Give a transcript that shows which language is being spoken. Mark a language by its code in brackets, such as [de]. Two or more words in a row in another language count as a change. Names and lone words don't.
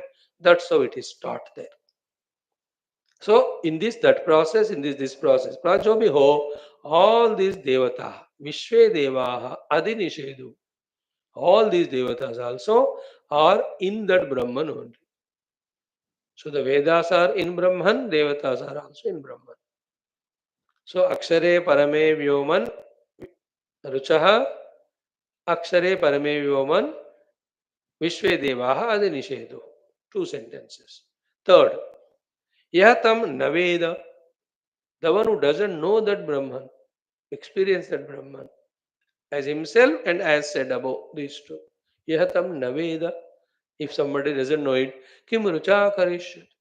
[en] That's how it is taught there. So in that process, in this process, Prajobhiho, all these Devata, [sa] विश्वे देवाः अधिनिषेदुः, [en] all these Devatas also are in that Brahman only. So the Vedas are in Brahman, Devatas are also in Brahman. [sa] So अक्षरे परमे व्योमन् ऋचः अक्षरे परमे व्योमन् विश्वे देवाः अधिनिषेदुः. [en] Two sentences. Third, [sa] यस्तं न वेद, [en] the one who doesn't know that Brahman, experience that Brahman as himself and as said above, these two. [sa] यस्तं न वेद, [en] if somebody doesn't know it, [sa] किम् ऋचा करिष्यति.